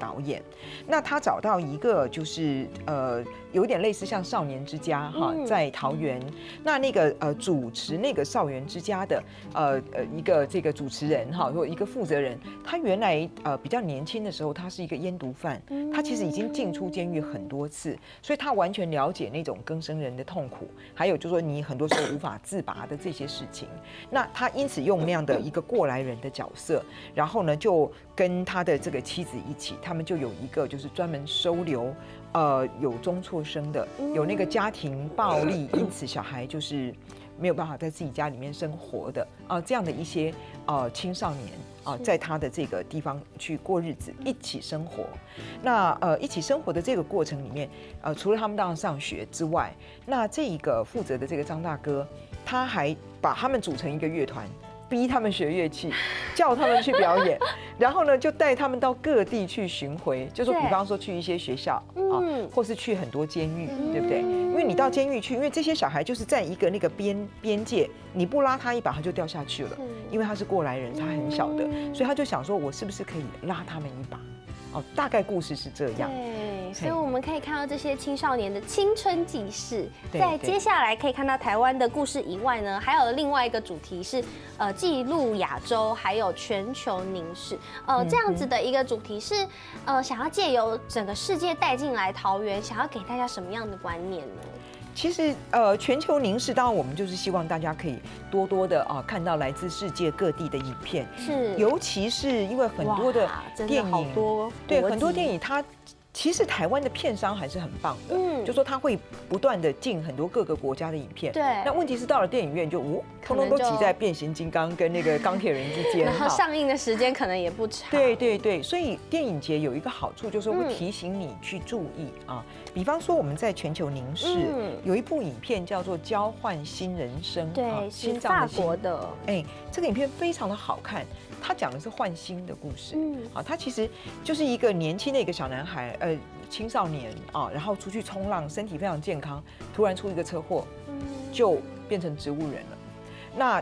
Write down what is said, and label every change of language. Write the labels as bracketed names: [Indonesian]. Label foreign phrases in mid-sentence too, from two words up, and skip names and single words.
[Chinese] 導演，那他找到一個就是有點類似像少年之家哈，在桃園，那個主持那個少年之家的一個這個主持人哈，或一個負責人，他原來比較年輕的時候，他是一個煙毒犯，他其實已經進出監獄很多次，所以他完全了解那種更生人的痛苦，還有就是說你很多時候無法自拔的這些事情。那他因此用那樣的一個過來人的角色，然後呢就跟他的這個妻子一起，他們就有一個就是專門收留有中輟生的，有那個家庭暴力，因此小孩就是沒有辦法在自己家裡面生活的這樣的一些青少年在他的這個地方去過日子，一起生活。那一起生活的這個過程裡面，除了他們當然上學之外，那這一個負責的這個張大哥，他還把他們組成一個樂團，逼他們學樂器，叫他們去表演，然後呢就帶他們到各地去巡迴，就說比方說去一些學校或是去很多監獄，對不對？因為你到監獄去，因為這些小孩就是在一個那個邊界，你不拉他一把他就掉下去了，因為他是過來人，他很小的，所以他就想說我是不是可以拉他們一把？大概故事是這樣。對，所以我們可以看到這些青少年的青春記事。在接下來可以看到台灣的故事以外呢，還有另外一個主題是記錄亞洲，還有全球凝視。這樣子的一個主題是想要借由整個世界帶進來桃園，想要給大家什麼樣的觀念呢？其實全球凝視，當然我們就是希望大家可以多多的看到來自世界各地的影片，是，尤其是因為很多的電影，對，很多電影它其實台灣的片商還是很棒的，就說它會不斷的進很多各個國家的影片，對，那問題是到了電影院就通通都擠在變形金剛跟那個鋼鐵人之間，然後上映的時間可能也不長，對，所以電影節有一個好處就是會提醒你去注意比方说我们在全球凝视有一部影片叫做《交换新人生》，对，是法国的。这个影片非常的好看，它讲的是换心的故事。它其实就是一个年轻的一个小男孩，青少年啊，然后出去冲浪，身体非常健康，突然出一个车祸，就变成植物人了。